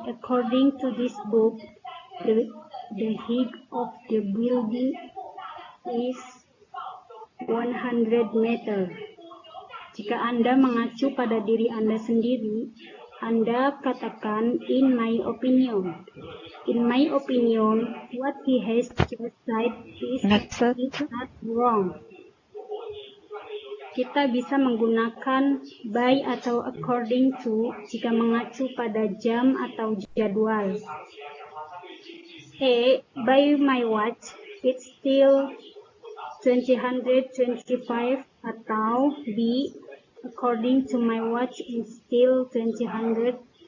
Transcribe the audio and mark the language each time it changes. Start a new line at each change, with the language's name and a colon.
English: According to this book, the height of the building is 100 meter.
Indonesian: Jika Anda mengacu pada diri Anda sendiri, Anda katakan
English: in my opinion. In my opinion, what he has just said is not wrong.
Indonesian: Kita bisa menggunakan by atau according to jika mengacu pada jam atau jadwal. A.
English: By my watch, it's still 2025,
Indonesian: atau B.
English: According to my watch, it's still 225.